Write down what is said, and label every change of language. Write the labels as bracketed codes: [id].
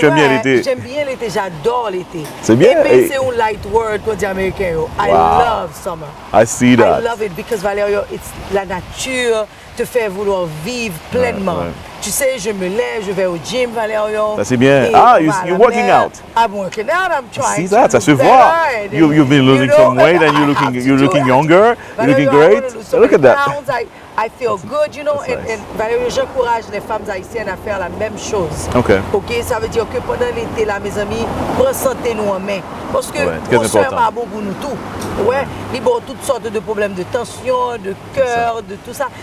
[fr] vrai, bien l'été. J'aime bien l'été, j'adore l'été. C'est bien. Et c'est un [en] light word [fr] pour les Américains. [en] I love summer. I see that. I love it because [fr] Valérie, la nature te fait vouloir vivre pleinement. Tu sais, je me lève, je vais au gym, Valérie. Ça c'est bien. [en] You're working out. I'm working out, I'm trying. See that, [fr] ça se voit. [en] You've been losing some weight and you're looking younger, you're looking great. Look at that. I feel good, you know, and [fr] Valérie, j'encourage les femmes haïtiennes à faire la même chose. OK, ça veut dire que pendant l'été, là, mes amis, prenez santé nous en main. Parce que c'est important. Bon pour nous tout. Ouais, il y a toutes sortes de problèmes de tension, de cœur, de tout ça.